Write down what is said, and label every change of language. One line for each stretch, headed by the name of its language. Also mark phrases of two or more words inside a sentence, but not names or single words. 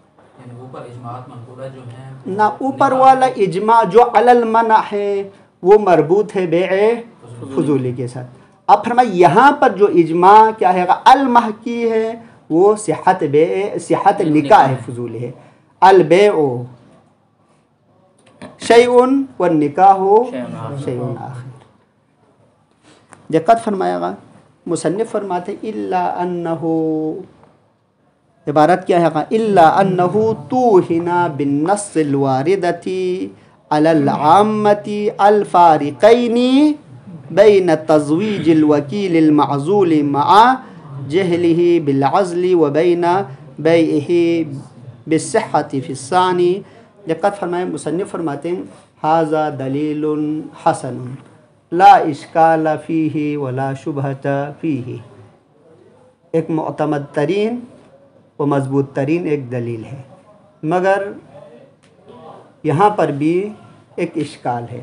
Urdu: یعنی اوپر اجماعات منقولہ جو ہیں نہ اوپر والا اجماع جو علی المنع ہے وہ مربوط ہے بیع فضولی کے ساتھ۔ اب فرمائے یہاں پر جو اجماع کیا ہے گا المحکی ہے وہ صحت نکاح فضولی ہے۔
Arabic: البیع شیء والنکاح شیء آخر۔
Urdu: دقت فرمائے گا، مصنف فرماتے
Arabic: الا انہو،
Urdu: عبارت کیا ہے گا؟
Arabic: الا انہو توہنا بالنص الواردتی علی العامتی الفارقین بین تزویج الوکیل المعزول مع جہلہ بالعزل وبین بیعہ بالصحت فی الثانی۔
Urdu: دقت فرمائے، مصنف فرماتے ہیں
Arabic: ھذا دلیل حسن لا اشکال فیہ ولا شبہۃ فیہ،
Urdu: ایک معتمد ترین و مضبوط ترین ایک دلیل ہے، مگر یہاں پر بھی ایک اشکال ہے۔